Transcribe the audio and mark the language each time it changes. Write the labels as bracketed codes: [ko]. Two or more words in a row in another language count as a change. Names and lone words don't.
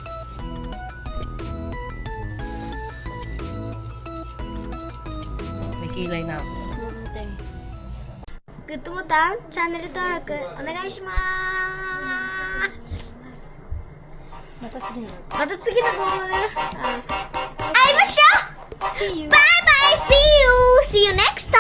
[tl] May kilay na ako. [ja] グッドボタン、チャンネル登録お願いします。また次の。また次の動画で会いましょう。バイバイ [en] See you next